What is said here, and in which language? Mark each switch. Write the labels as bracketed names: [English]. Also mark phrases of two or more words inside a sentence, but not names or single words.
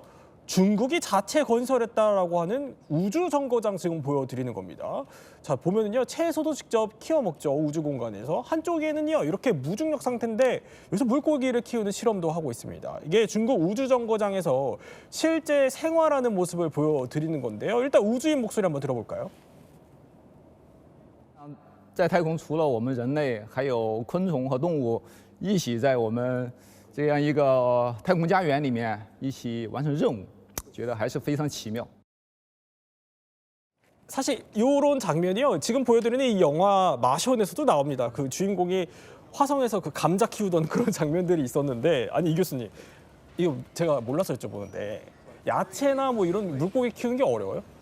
[Korean] 중국이 자체 건설했다라고 하는 우주 정거장 지금 보여드리는 겁니다. 자, 보면은요, 채소도 직접 키워 먹죠. 우주 공간에서. 한쪽에는요, 이렇게 무중력 상태인데 여기서 물고기를 키우는 실험도 하고 있습니다. 이게 중국 우주 정거장에서 실제 생활하는 모습을 보여드리는 건데요. 일단 우주인 목소리 한번 들어볼까요? [Chinese] 在太空除了我们人类，还有昆虫和动物一起在我们这样一个太空家园里面一起完成任务，觉得还是非常奇妙。 [Korean] 사실 이런 장면이요. 지금 보여드리는 이 영화 마션에서도 나옵니다. 그 주인공이 화성에서 그 감자 키우던 그런 장면들이 있었는데 아니 이 교수님 이거 제가 몰라서 여쭤보는데 야채나 뭐 이런 물고기 키우는 게 어려워요?